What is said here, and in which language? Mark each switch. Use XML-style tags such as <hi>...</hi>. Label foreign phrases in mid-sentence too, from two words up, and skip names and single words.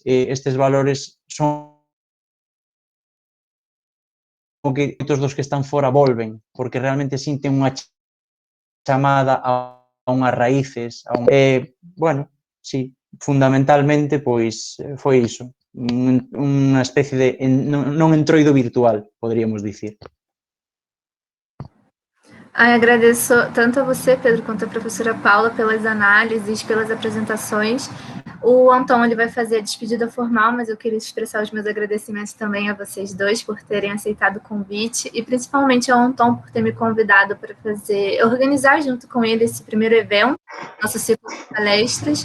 <gl>Estes valores son o que moitos dos que están fora volven, porque realmente sinten unha chamada a unhas raíces, bueno, sí, fundamentalmente, pois, foi iso, unha especie de non entroido virtual, poderíamos dicir.</gl> <pt>Agradeço tanto a você, Pedro, quanto a professora Paula pelas análises, pelas apresentações. O Anton ele vai fazer a despedida formal, mas eu queria expressar os meus agradecimentos também a vocês dois por terem aceitado o convite e principalmente ao Anton por ter me convidado para organizar junto com ele esse primeiro evento, nosso ciclo de palestras.</pt>